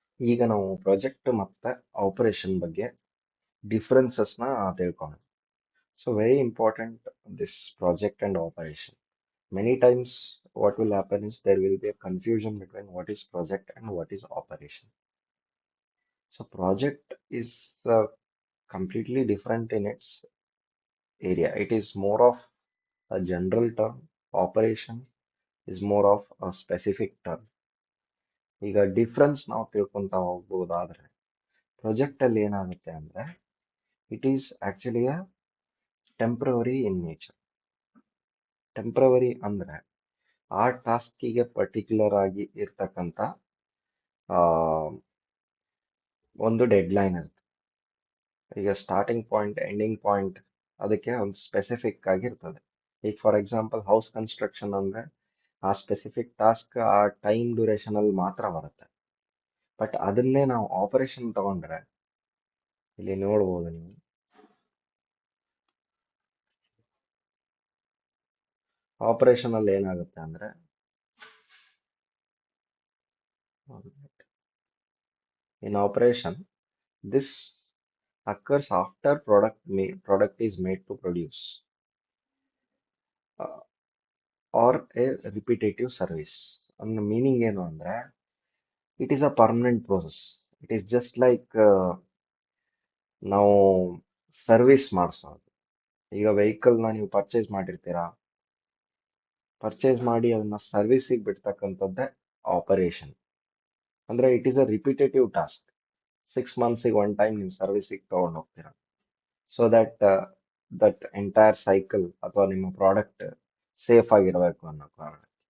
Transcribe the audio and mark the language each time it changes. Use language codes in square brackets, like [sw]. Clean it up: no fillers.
[kn] ಈಗ ನಾವು ಪ್ರಾಜೆಕ್ಟ್ ಮತ್ತೆ ಆಪರೇಷನ್ ಬಗ್ಗೆ ಡಿಫರೆನ್ಸಸ್ನ ತಿಳ್ಕೊಳ್ಳೋಣ. [en] So very important this project and operation. Many times what will happen is there will be a confusion between what is project and what is operation. So project is completely different in its area. It is more of a general term. Operation is more of a specific term. [kn] ಈಗ difference ನಾವು ತಿಳ್ಕೊಂತ ಹೋಗ್ಬೋದಾದ್ರೆ project ಅಲ್ಲಿ ಏನಾಗುತ್ತೆ ಅಂದ್ರೆ [en] It is actually a temporary in nature. [kn] Temporary ಅಂದ್ರೆ ಆ ಟಾಸ್ಕಿಗೆ particular ಆಗಿ ಇರ್ತಕ್ಕಂಥ ಆ, ಒಂದು ಡೆಡ್ಲೈನ್ ಇರುತ್ತೆ. ಈಗ ಸ್ಟಾರ್ಟಿಂಗ್ ಪಾಯಿಂಟ್ ಎಂಡಿಂಗ್ ಪಾಯಿಂಟ್ ಅದಕ್ಕೆ ಒಂದು ಸ್ಪೆಸಿಫಿಕ್ ಆಗಿರ್ತದೆ. ಈಗ ಫಾರ್ ಎಕ್ಸಾಂಪಲ್ ಹೌಸ್ ಕನ್ಸ್ಟ್ರಕ್ಷನ್ ಅಂದ್ರೆ ಆ ಸ್ಪೆಸಿಫಿಕ್ ಟಾಸ್ಕ್ ಆ ಟೈಮ್ ಡ್ಯೂರೇಷನ್ ಅಲ್ಲಿ ಮಾತ್ರ ಬರುತ್ತೆ. ಬಟ್ ಅದನ್ನೇ ನಾವು ಆಪರೇಷನ್ ತಗೊಂಡ್ರೆ ಇಲ್ಲಿ ನೋಡ್ಬೋದು ನೀವು. ಆಪರೇಷನ್ ಅಲ್ಲಿ ಏನಾಗುತ್ತೆ ಅಂದ್ರೆ [en] in operation, this occurs after product is made to produce uh, or a repetitive service. And the meaning [kn] ಏನು ಅಂದ್ರೆ [en] it is a permanent process. It is just like [kn] ನಾವು ಸರ್ವಿಸ್ ಮಾಡಿಸೋದು. ಈಗ ವೆಹಿಕಲ್ನ ನೀವು ಪರ್ಚೇಸ್ ಮಾಡಿರ್ತೀರಾ, ಪರ್ಚೇಸ್ ಮಾಡಿ ಅದನ್ನ ಸರ್ವಿಸಿಗೆ ಬಿಡ್ತಕ್ಕಂಥದ್ದೇ ಆಪರೇಷನ್. ಅಂದ್ರೆ [en] It is a repetitive task. [kn] 6 ಮಂತ್ಸಿಗೆ one time ನೀವು ಸರ್ವಿಸಿಗೆ ತಗೊಂಡು ಹೋಗ್ತೀರಾ. [en] so that entire cycle [kn] ಅಥವಾ ನಿಮ್ಮ ಪ್ರಾಡಕ್ಟ್ ಸೇಫ್ ಆಗಿರಬೇಕು ಅನ್ನೋ ಕಾರಣ.